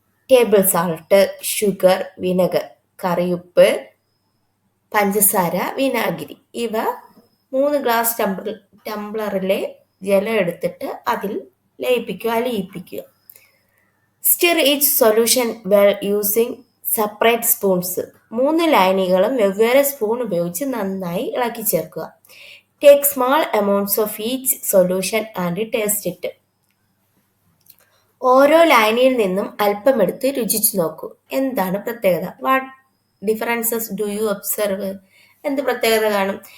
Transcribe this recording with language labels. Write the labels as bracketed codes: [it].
[en] table salt, sugar, vinegar, [ml] കറിയുപ്പ്, പഞ്ചസാര, വിനാഗിരി. ഇവ 3 ഗ്ലാസ് ടംബ്ലറിലെ ജലം എടുത്തിട്ട് അതിൽ ലയിപ്പിക്കുക. [en] Stir each solution well using separate spoons. [ml] 3 ലായനികളും വെവ്വേറെ സ്പൂൺ ഉപയോഗിച്ച് നന്നായി ഇളക്കി ചേർക്കുക. [en] Take small amounts of each solution and taste it. [ml] ഓരോ ലായനിയിൽ നിന്നും അല്പമെടുത്ത് രുചിച്ചു നോക്കൂ. എന്താണ് പ്രത്യേകത? [en] What differences do you observe? [ml] എന്ത് പ്രത്യേകത കാണും?